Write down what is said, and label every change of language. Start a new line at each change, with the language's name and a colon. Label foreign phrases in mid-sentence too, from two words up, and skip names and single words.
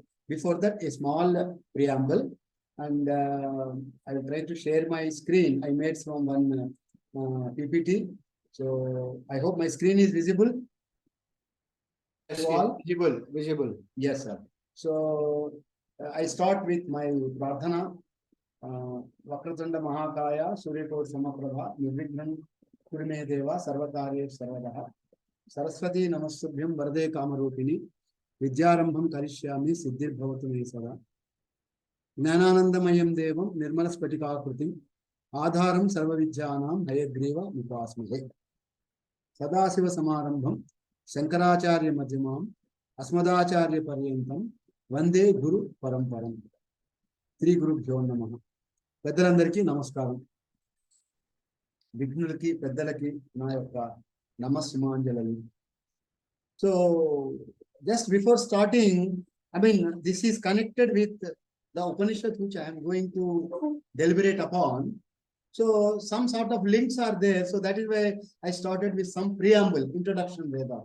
English: Before that, a small preamble. And I will try to share my screen. I made from one PPT. So I hope my screen is visible. Visible. Yes, sir. So I start with my Pradhana.
Sanskrit: वक्रतुण्ड महाकाय सूर्यकोटि समप्रभ निर्विघ्नं कुरु मे देव सर्वकार्येषु सर्वदा सरस्वति नमस्तुभ्यं वरदे कामरूपिणि विद्यारम्भं करिष्यामि सिद्धिर्भवतु मे सदा ज्ञानानन्दमयं देवं निर्मलस्फटिकाकृतिं आधारं सर्वविद्यानां हयग्रीवम् उपास्महे सदाशिवसमारम्भां शङ्कराचार्यमध्यमाम् अस्मदाचार्यपर्यन्तां वन्दे गुरुपरम्पराम्. श्री गुरुभ्यो नमः.
Telugu: పెద్దలందరికీ నమస్కారం. విఘ్నులకి పెద్దలకి నా యొక్క నమస్సుమాంజలి.
English: So just before starting, this is connected with the Upanishad which I am going to deliberate upon. So some sort of links are there. So that is why I started with some preamble, introduction Veda.